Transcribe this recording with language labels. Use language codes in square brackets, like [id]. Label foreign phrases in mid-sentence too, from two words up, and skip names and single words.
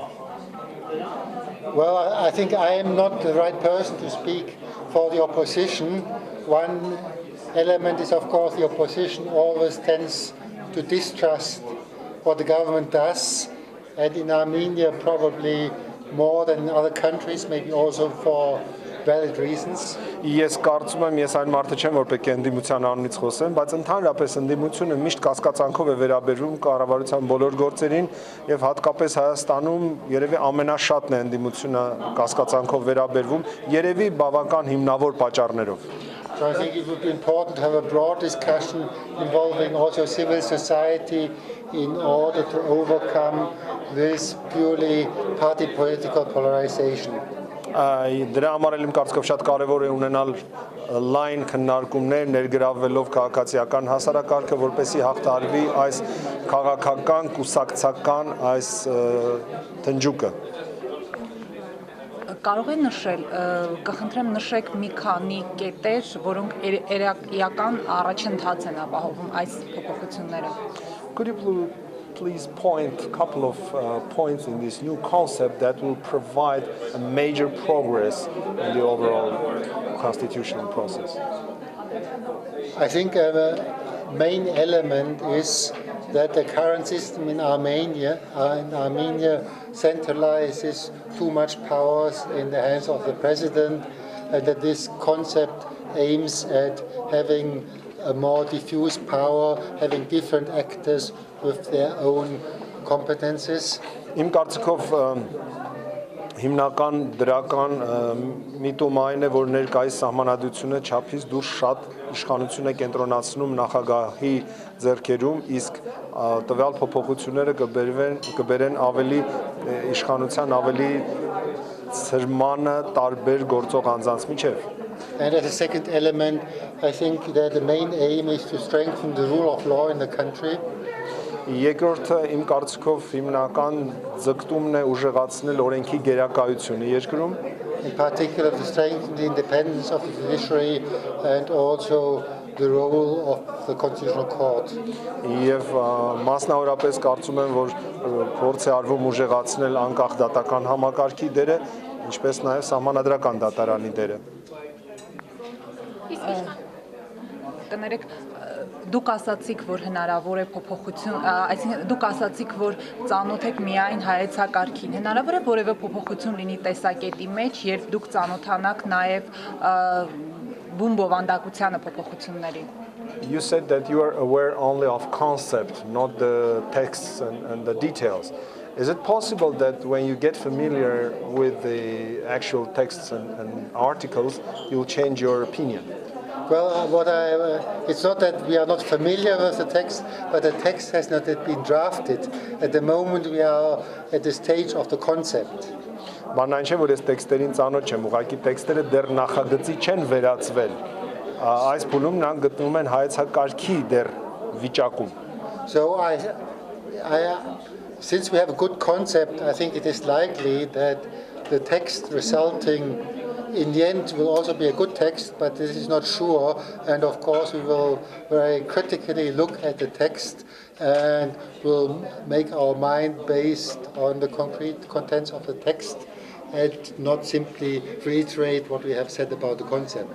[en] Well, I think I am not the right person to speak for the opposition. One element is, of course, the opposition always tends to distrust what the government does, and in Armenia probably more than in other countries, maybe also for valid reasons. [hy] Ես կարծում եմ, ես այն մարդը չեմ, որ պետք է ընդդիմության անունից խոսեմ, բայց ընդհանրապես ընդդիմությունը միշտ կասկածանքով է վերաբերվում կառավարության բոլոր գործերին եւ հատկապես Հայաստանում երևի ամենաշատն է ընդդիմությունը կասկածանքով վերաբերվում, երևի բավական հիմնավոր պատճառներով։ [en] So I think it would be important to have a broad discussion involving also civil society in order to overcome this purely party political polarization. [hy] Դրա համար էլ իմ կարծիքով շատ կարևոր է ունենալ լայն քննարկումներ ներգրավվելով քաղաքացիական հասարակարգը, որպեսզի հաղթահարվի այս քաղաքական, կուսակցական այս թնջուկը։ Կարող է նշել, կխնդրեմ նշեք մի քանի կետեր, որոնք իրական առաջընթաց են ապահովում այս փոփոխությունները։ [en] Could you please point a couple of points in this new concept that will provide a major progress in the overall constitutional process? I think the main element is that the current system in Armenia centralizes too much powers in the hands of the president, and that this concept aims at having a more diffuse power, having different actors with their own competences. [hy] Իմ կարծիքով հիմնական դրական միտումը այն է, որ ներկայիս սահմանադրությունը չափից դուրս շատ իշխանություն է կենտրոնացնում նախագահի ձեռքերում, իսկ տվյալ փոփոխությունները կբերեն ավելի իշխանության ավելի ծրմանը տարբեր գործող անձանց միջև։ [en] And as a second element, I think that the main aim is to strengthen the rule of law in the country. [hy] Երկրորդը իմ կարծիքով հիմնական ձգտումն է ուժեղացնել օրենքի գերակայությունը երկրում, [en] In particular, to strengthen the independence of the judiciary and also the role of the Constitutional Court. [hy] Եվ մասնավորապես կարծում եմ, որ փորձ է արվում ուժեղացնել անկախ դատական համակարգի դերը, ինչպես նաև սահմանադրական դատարանի դերը։ Կներեք, դուք ասացիք, որ հնարավոր է փոփոխություն, այսինքն դուք ասացիք, որ ծանոթ եք միայն հայեցակարգին։ Հնարավոր է որևէ փոփոխություն լինի տեսակետի մեջ, երբ դուք ծանոթանաք նաև բուն բովանդակությանը փոփոխությունների։ [en] You said that you are aware only of concept, not the texts and the details. Is it possible that when you get familiar with the actual texts and articles, you'll change your opinion? Well, it's not that we are not familiar with the text, but the text has not yet been drafted. At the moment, we are at the stage of the concept. [hy] Բանն այն չէ, որ այս տեքստերին ծանոթ չեմ, ուղղակի տեքստերը դեռ նախագծի չեն վերածվել։ Այս փուլում նրանք գտնվում են հայեցակարգի դեռ վիճակում։ [en] So since we have a good concept, I think it is likely that the text resulting in the end will also be a good text, but this is not sure. And of course, we will very critically look at the text and will make our mind based on the concrete contents of the text and not simply reiterate what we have said about the concept.